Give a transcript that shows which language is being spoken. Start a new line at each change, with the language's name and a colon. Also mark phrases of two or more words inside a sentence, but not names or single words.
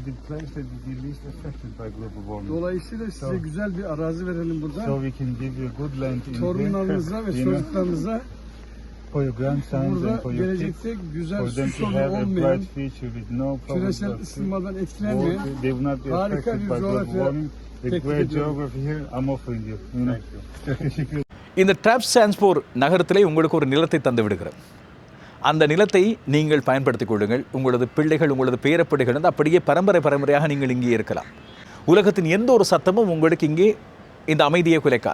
Turkish: Dolayısıyla size güzel bir arazi verelim burada. Torunlarınıza ve çocuklarınıza burada gelecekte güzel su sorunu olmayan, küresel ısınmadan etkilenmeyen harika bir coğrafya teklif ediyorum.
Tamil: இந்த டிராப்சான்ஸ்போர் நகரத்திலே உங்களுக்கு ஒரு நிலத்தை தந்து விடுகிறேன். அந்த நிலத்தை நீங்கள் பயன்படுத்திக் கொள்ளுங்கள். உங்களது பிள்ளைகள், உங்களது பேரப்பிள்ளைகள் வந்து அப்படியே பரம்பரையாக நீங்கள் இங்கே இருக்கலாம். உலகத்தின் எந்த ஒரு சத்தமும் உங்களுக்கு இங்கே இந்த அமைதியை குலைக்காது.